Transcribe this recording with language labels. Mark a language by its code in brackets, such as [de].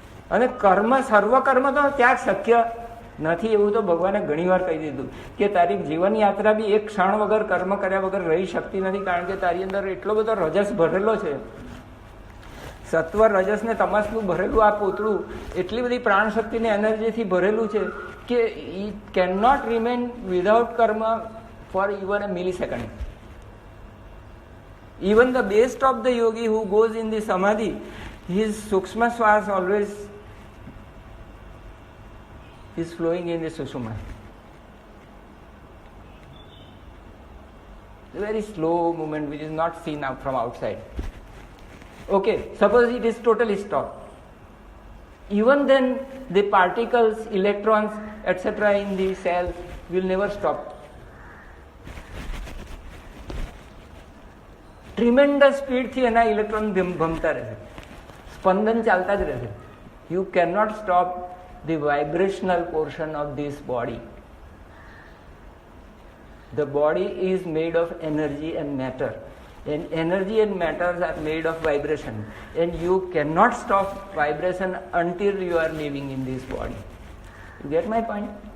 [gu] અને કર્મ, સર્વ કર્મ તો ત્યાં જ શક્ય નથી, એવું તો ભગવાને ઘણી વાર કહી દીધું કે તારી જીવન યાત્રા બી એક ક્ષણ વગર કર્મ કર્યા વગર રહી શકતી નથી, કારણ કે તારી અંદર એટલો બધો રજસ ભરેલો છે, સત્વ રજસ ને તમસનું ભરેલું આ પૂતળું એટલી બધી પ્રાણ શક્તિ ને એનર્જીથી ભરેલું છે કે [en] It can not remain without karma for even a millisecond. Even the best of the yogi who goes in the samadhi, his sukshma swas always is flowing in the sushumna. A very slow movement which is not seen out from outside. Okay, suppose it is totally stopped. Even then the particles, electrons, etc. in the cell will never stop. [gu] Tremendous સ્પીડથી એના electron ભમતા રહેશે, સ્પંદન ચાલતા જ રહેશે. [en] You can not stop the vibrational portion of this body. The body is made of energy and matter, and energy and matters are made of vibration, and you can not stop vibration until you are living in this body. You get my point?